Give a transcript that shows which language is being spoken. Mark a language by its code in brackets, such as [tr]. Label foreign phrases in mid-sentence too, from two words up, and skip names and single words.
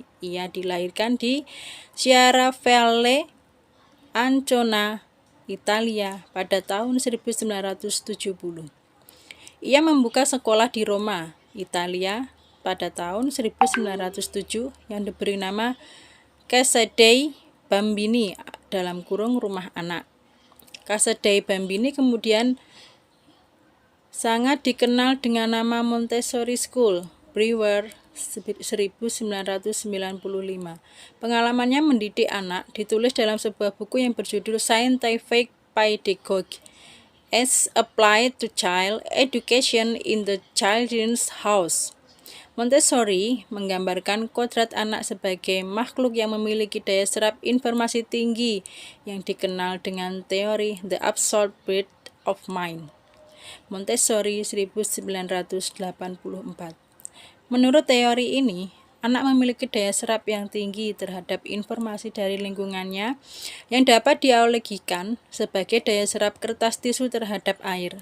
[id] Ia dilahirkan di Chiaravalle, Ancona, Italia pada tahun 1970. Ia membuka sekolah di Roma, Italia pada tahun 1907 yang diberi nama Casa dei Bambini (rumah anak). Casa dei Bambini kemudian sangat dikenal dengan nama Montessori School, Brewer 1995. Pengalamannya mendidik anak ditulis dalam sebuah buku yang berjudul Scientific Pedagogy as Applied to Child Education in the Children's House. Montessori menggambarkan kodrat anak sebagai makhluk yang memiliki daya serap informasi tinggi yang dikenal dengan teori The Absolute Breadth of Mind. Montessori 1984. Menurut teori ini, anak memiliki daya serap yang tinggi terhadap informasi dari lingkungannya yang dapat dianalogikan sebagai daya serap kertas tisu terhadap air.